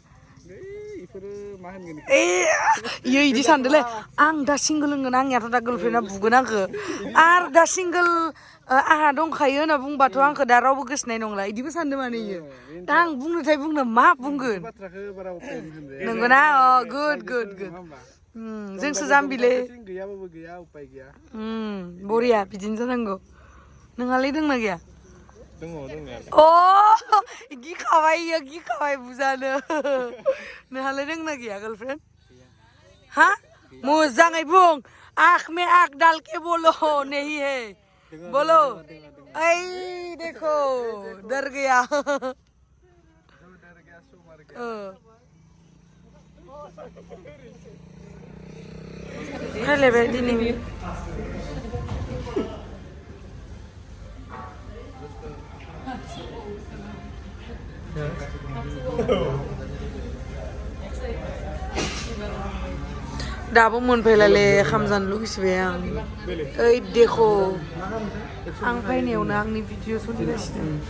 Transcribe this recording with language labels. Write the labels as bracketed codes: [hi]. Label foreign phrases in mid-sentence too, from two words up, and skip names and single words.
[brx] इयो इदि सानदोंलै आं दा सिंगोल होनगोन आंनियाथ' दा गार्लफ्रेन्डआ बुगोन आंखो आरो दा सिंगोल आंहा दंखायो होनना बुंबाथ' आंखो दा रावबो गोसोनाय नंला इदिबो सानदों माने इयो दा आं बुंनोथाय बुंनो मा बुंगोन नंगौना [en] a good [brx] जोंसो जाम्बिले बरिया बिदिनो जानांगौ नोंहालाय दोंना गैया अ गिखाबाय बुजानो नोंहालाय दोंना गैया गार्लफ्रेन्ड हा मोजाङै बुं [hi] आँख में आँख डाल के बोलो नहीं है बोलो ऐ देखो डर गया [brx] रायलायबाय दिनै दाबो मोनफैलाले खाम जानो लुगैसिबाय आं ओइ देख' आं फैनायावनो आंनि भिडिअ सोलिगासिनो